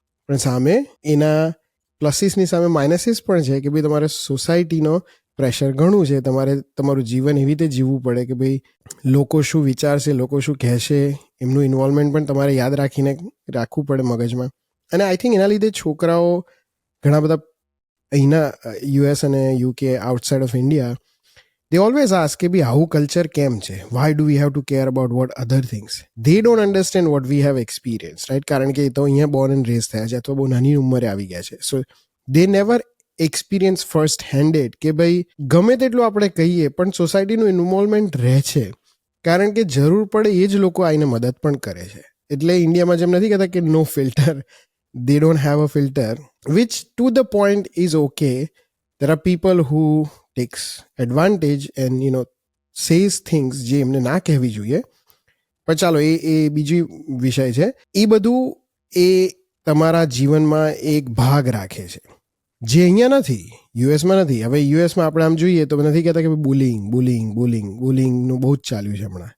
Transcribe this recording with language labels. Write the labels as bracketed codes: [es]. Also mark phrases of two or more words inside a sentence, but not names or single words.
[gu] પણ સામે એના પ્લસીસની સામે માઇનસીસ પણ છે કે ભાઈ તમારે સોસાયટીનો પ્રેશર ઘણું છે, તમારે તમારું જીવન એવી રીતે જીવવું પડે કે ભાઈ લોકો શું વિચારશે, લોકો શું કહેશે, એમનું ઇન્વોલ્વમેન્ટ પણ તમારે યાદ રાખીને રાખવું પડે મગજમાં. અને [en] I think [gu] એના લીધે છોકરાઓ ઘણા બધા અહીંના યુએસ અને યુકે [en] outside of India they always ask [gu] કે ભાઈ આવું કલ્ચર કેમ છે, [en] why do we have to care about what other things, they don't understand what we have experienced, right? [gu] કારણ કે એ તો અહીંયા [en] born and raise [gu] થયા છે અથવા બહુ નાની ઉંમરે આવી ગયા છે, સો [en] they never experience first handed [gu] કે ભાઈ ગમે તેટલું આપણે કહીએ પણ સોસાયટીનું ઇન્વોલ્વમેન્ટ રહે છે, કારણ કે જરૂર પડે એ જ લોકો આવીને મદદ પણ કરે છે. એટલે ઇન્ડિયામાં જેમ નથી કહેતા કે [en] no filter, they don't have a filter, which to the point is okay. There are people who takes advantage and says things [gu] જે એમને ના કહેવી જોઈએ. પણ ચાલો એ બીજી વિષય છે. એ બધું એ તમારા જીવનમાં એક ભાગ રાખે છે જે અહીંયા નથી, યુએસમાં નથી. હવે યુએસમાં આપણે આમ જોઈએ તો નથી કહેતા કે બુલિંગનું બહુ જ ચાલ્યું છે હમણાં.